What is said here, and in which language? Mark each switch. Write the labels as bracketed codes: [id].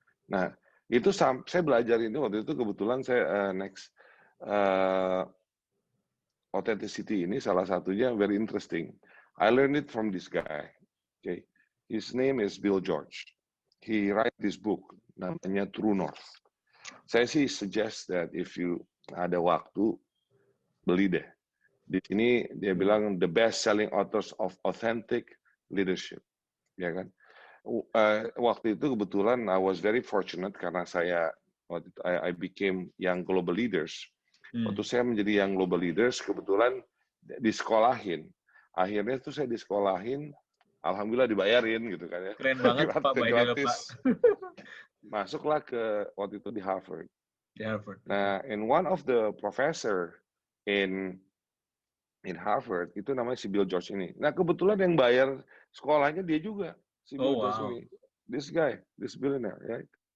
[id] Nah, itu saya belajar ini waktu itu kebetulan saya next authenticity ini salah satunya [en] very interesting. I learned it from this guy. Okay, his name is Bill George. He write this book [id] namanya [en] True North. [id] Saya sih [en] suggest that if you [id] ada waktu beli deh. Di sini dia bilang [en] the best selling authors of authentic leadership, [id] ya kan? Waktu itu kebetulan [en] I was very fortunate [id] karena saya waktu itu [en] I became young global leaders. [id] Waktu saya menjadi young global leaders kebetulan disekolahin. Akhirnya tuh saya disekolahin, alhamdulillah dibayarin gitu kan ya. Keren banget Pak, [en] by the way, [id] Pak. Masuklah ke waktu itu di Harvard. Di Harvard. [en] Nah, and one of the professor in Harvard [id] itu namanya si [en] Bill George ini. [id] Nah, kebetulan yang bayar sekolahnya dia juga, si Bill George ini. [en] This guy, this billionaire, right?